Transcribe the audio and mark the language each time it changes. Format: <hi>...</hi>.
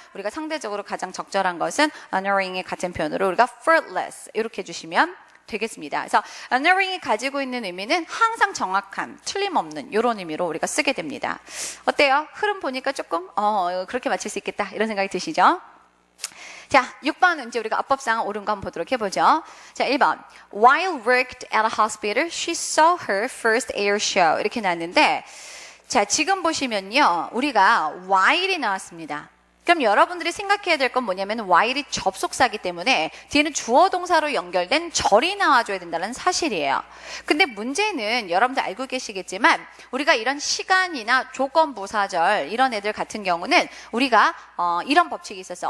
<ko>우리가 상대적으로 가장 적절한 것은 unerring의 같은 표현으로 우리가 fruitless 이렇게 해주시면 되겠습니다. 그래서 unerring이 가지고 있는 의미는 항상 정확한, 틀림없는 이런 의미로 우리가 쓰게 됩니다. 어때요? 흐름 보니까 조금 그렇게 맞출 수 있겠다 이런 생각이 드시죠? 자, 6번 이제 우리가 어법상 옳은 거 한번 보도록 해보죠. 자, 1번.</ko> <en>While worked at a hospital, she saw her first air show.</en> <ko>이렇게 나왔는데, 자, 지금 보시면요. 우리가 while이 나왔습니다. 그럼 여러분들이 생각해야 될 건 뭐냐면 while이 접속사기 때문에 뒤에는 주어 동사로 연결된 절이 나와줘야 된다는 사실이에요. 근데 문제는 여러분들 알고 계시겠지만 우리가 이런 시간이나 조건부사절 이런 애들 같은 경우는 우리가 이런 법칙이 있었어요.</ko>